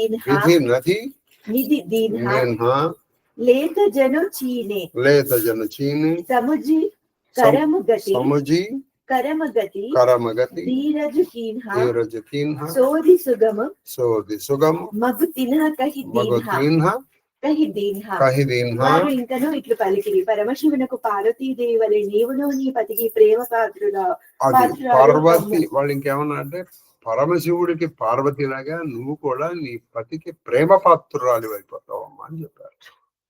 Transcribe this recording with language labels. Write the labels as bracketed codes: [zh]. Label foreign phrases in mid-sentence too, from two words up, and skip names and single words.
[awa] दीन्हा लेत जनु चीने समुझी करम गति धीरज कीन्हा सोधि सुगम मगु तिन्हा कहि दीन्हा [te] వారు ఇంకను ఇట్లు పలికిరి. పరమశివునకు పార్వతీదేవి వలె నీవును నీ పతికి ప్రేమ పార్వతి. వాళ్ళు ఇంకేమన్నా అంటే పరమశివుడికి పార్వతిలాగా నువ్వు కూడా నీ పతికి ప్రేమ పాత్రురాలి అయిపోతావమ్మా అని చెప్పారు.